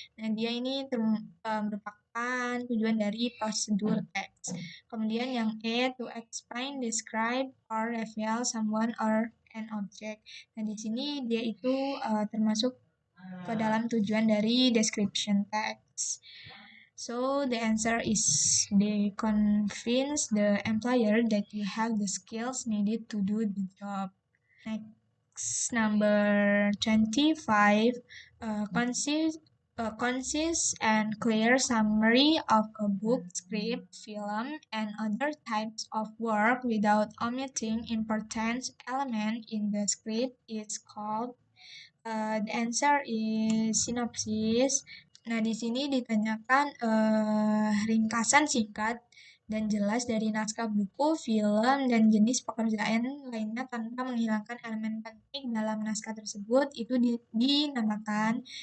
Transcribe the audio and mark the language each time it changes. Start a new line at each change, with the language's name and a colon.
Indonesian: Nah, dia ini merupakan tujuan dari prosedur teks. Kemudian yang E,
English: to explain, describe, or reveal someone or an object.
Indonesian: Nah, di sini dia itu termasuk ke dalam tujuan dari description text.
English: So the answer is they convince the employer that you have the skills needed to do the job. Next, number 25, concise and clear summary of a book, script, film, and other types of work without omitting important element in the script is called. The answer is synopsis.
Indonesian: Nah, di sini ditanyakan ringkasan singkat dan jelas dari naskah buku, film, dan jenis pekerjaan lainnya tanpa menghilangkan elemen penting dalam naskah tersebut itu dinamakan.